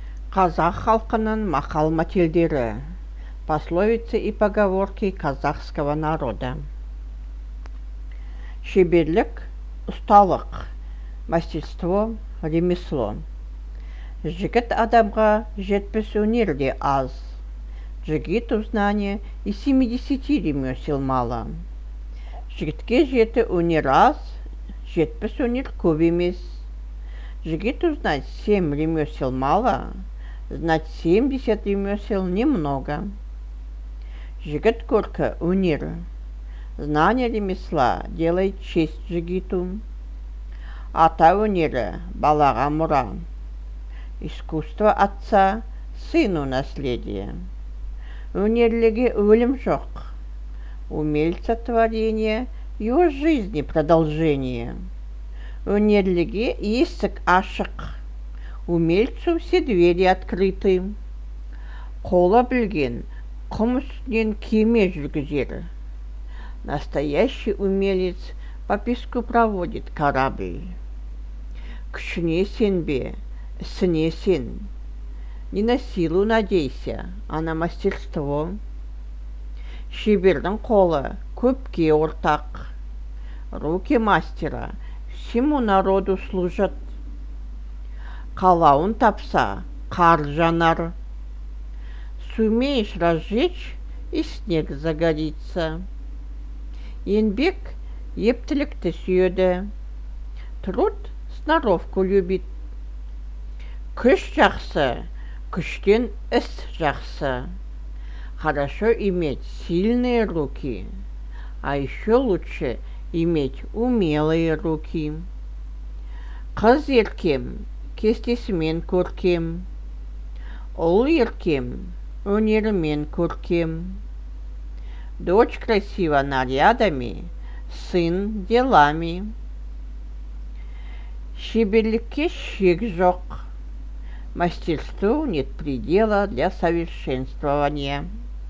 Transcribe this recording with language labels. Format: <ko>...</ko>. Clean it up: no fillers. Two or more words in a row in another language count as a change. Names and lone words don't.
<kk>Қазақ халқының мақал-мәтелдері,</kk> <ru>пословицы и поговорки казахского народа.</ru> <kk>Шеберлік, ұсталық,</kk> <ru>мастерство, ремесло.</ru> <kk>Жігіт адамға жетпіс өнер де аз.</kk> <ru>Жігіту знание и 70 ремесел мало.</ru> <kk>Жігітке жеті өнер аз, жетпіс өнер көп емес.</kk> <ru>Жігіту знать 7 ремесел мало, знать 70 ремесел немного.</ru> <kk>Жігіт көркі өнер.</kk> <ru>Знание ремесла делает честь жігіту.</ru> <kk>Ата өнері балаға мұра.</kk> <ru>Искусство отца сыну наследие.</ru> <kk>Өнерліге өлім жоқ.</kk> <ru>Умельца творения его жизни продолжение.</ru> <kk>Өнерліге есік ашық.</kk> <ru>Умельцу все двери открыты.</ru> <kk>Қолы білген құм үстінен кеме жүргізер.</kk> <ru>Настоящий умелец по песку проводит корабль.</ru> <kk>Күшіне сенбе, ісіне сен.</kk> <ru>Не на силу надейся, а на мастерство.</ru> <kk>Шебердің қолы көпке ортақ.</kk> <ru>Руки мастера всему народу служат.</ru> <kk>Қалауын тапса, қар жанар.</kk> <ru>Сумеешь разжечь, и снег загорится.</ru> <kk>Еңбек ептілікті сүйеді.</kk> <ru>Труд сноровку любит.</ru> <kk>Күш жақсы, күштен іс жақсы.</kk> <ru>Хорошо иметь сильные руки, а еще лучше иметь умелые руки.</ru> <kk>Қыз еркем, кестесімен көркем. Ұл еркем, өнерімен көркем.</kk> <ru>Дочь красива нарядами, сын делами.</ru> <kk>Шеберлікке шек жоқ.</kk> <ru>Мастерству нет предела для совершенствования.</ru>